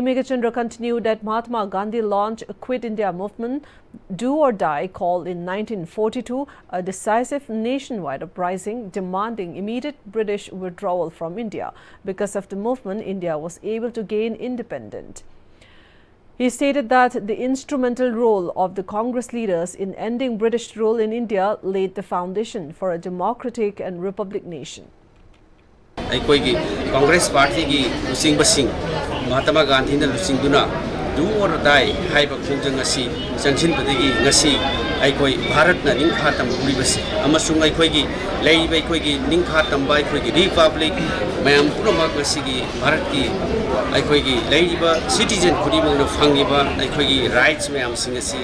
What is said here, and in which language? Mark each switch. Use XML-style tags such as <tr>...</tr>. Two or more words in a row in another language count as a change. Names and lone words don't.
<en>Megachandra continued that Mahatma Gandhi launched a Quit India movement, do or die, called in 1942 a decisive nationwide uprising demanding immediate British withdrawal from India. Because of the movement, India was able to gain independence. He stated that the instrumental role of the Congress leaders in ending British rule in India laid the foundation for a democratic and republic nation.</en> <mni>ꯑꯩꯈꯣꯏꯒꯤ ꯀꯪꯒ꯭ꯔꯦꯁ ꯄꯥꯔꯇꯤꯒꯤ ꯂꯨꯆꯤꯡꯕꯁꯤꯡ ꯃꯍꯥꯇꯃꯥ ꯒꯥꯟꯙꯤꯅ ꯂꯨꯆꯤꯡꯗꯨꯅ</mni> <en>do or die</en> <mni>ꯍꯥꯏꯕ ꯈꯣꯡꯖꯪ ꯑꯁꯤ ꯆꯪꯁꯤꯟꯕꯗꯒꯤ ꯉꯁꯤ ꯑꯩꯈꯣꯏ ꯚꯥꯔꯠꯅ ꯅꯤꯡꯈꯥ ꯇꯝꯍꯧꯔꯤꯕꯁꯤ ꯑꯃꯁꯨꯡ ꯑꯩꯈꯣꯏꯒꯤ ꯂꯩꯔꯤꯕ ꯑꯩꯈꯣꯏꯒꯤ ꯅꯤꯡꯈꯥ ꯇꯝꯕ ꯑꯩꯈꯣꯏꯒꯤ ꯔꯤꯄꯕ꯭ꯂꯤꯛ ꯃꯌꯥꯝ ꯄꯨꯝꯅꯃꯛ ꯉꯁꯤꯒꯤ ꯚꯥꯔꯠꯀꯤ ꯑꯩꯈꯣꯏꯒꯤ ꯂꯩꯔꯤꯕ ꯁꯤꯇꯤꯖꯦꯟ ꯈꯨꯗꯤꯡꯃꯛꯅ ꯐꯪꯉꯤꯕ ꯑꯩꯈꯣꯏꯒꯤ ꯔꯥꯏꯠꯁ ꯃꯌꯥꯝꯁꯤꯡ ꯑꯁꯤ</mni>